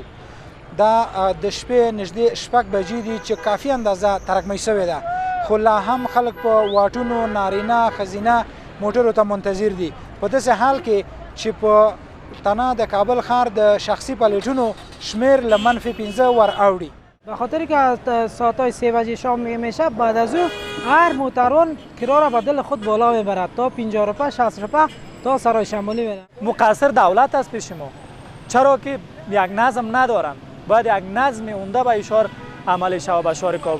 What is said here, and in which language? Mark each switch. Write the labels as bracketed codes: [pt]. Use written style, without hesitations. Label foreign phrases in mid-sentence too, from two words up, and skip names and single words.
[ps] دا د شپې نږدې 6 بجې دي چې کافي اندازه ترکمۍ شوې ده خو لا هم خلک په واټونو نارینه ښځینه موټرو ته منتظر دي په داسې حال کې چې په تنه د کابل ښار د شخصي پلیټونو شمیر له -15 ور اوړي. [fa] به خاطر که ساعتای 3 بجه شام میشه بعد از او هر موتران کرا را به دل خود بالا میبرد تا 50 روپه 60 روپه تا سرای شمالی میره. مقصر دولت است پیش ما، چرا که یک نظم ندارن. باید یک نظم عمده به اشار عمل شود به شهر کابل.